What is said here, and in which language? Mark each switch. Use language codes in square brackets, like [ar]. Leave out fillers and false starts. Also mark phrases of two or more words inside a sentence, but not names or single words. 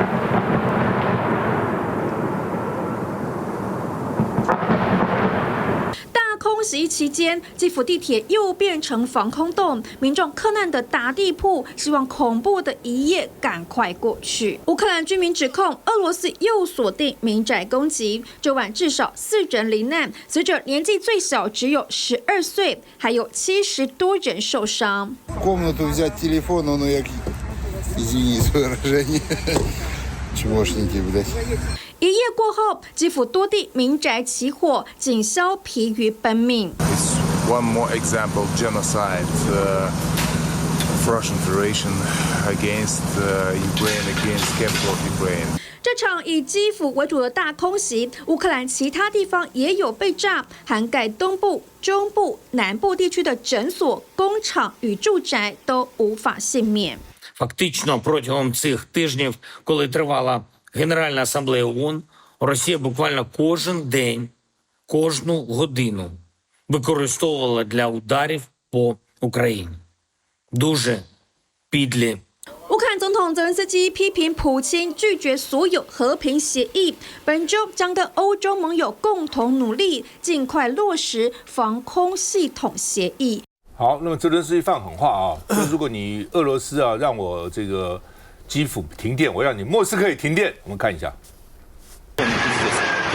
[zh] 空袭期间，基辅地铁又变成防空洞，民众克难的打地铺，希望恐怖的一夜赶快过去。乌克兰居民指控俄罗斯又锁定民宅攻击，这晚至少4人罹难，死者年纪最小只有12岁，还有70多人受伤。 [ru] Комнату взять телефон, ну як извини за выражение. Чмошники, блядь. [zh] 一夜过后，基辅多地民宅起火，警消疲于奔命。 [en] It's one more example of genocide of Russian Federation against Ukraine, against capital of Ukraine. [zh] 这场以基辅为主的大空袭，乌克兰其他地方也有被炸，涵盖东部、中部、南部地区的诊所、工厂与住宅都无法幸免。 [uk] Фактично протягом цих тижнів, коли тривала Генеральна асамблея ООН, Росія буквально кожен день, кожну годину використовувала для ударів по Україні. Дуже підлі. [zh] 乌克兰总统泽连斯基批评普京拒绝所有和平协议，本周将跟欧洲盟友共同努力，尽快落实防空系统协议。好，那么泽连斯基放狠话啊，说如果你俄罗斯让我这个基辅停电，我让你莫斯科也停电。我们看一下。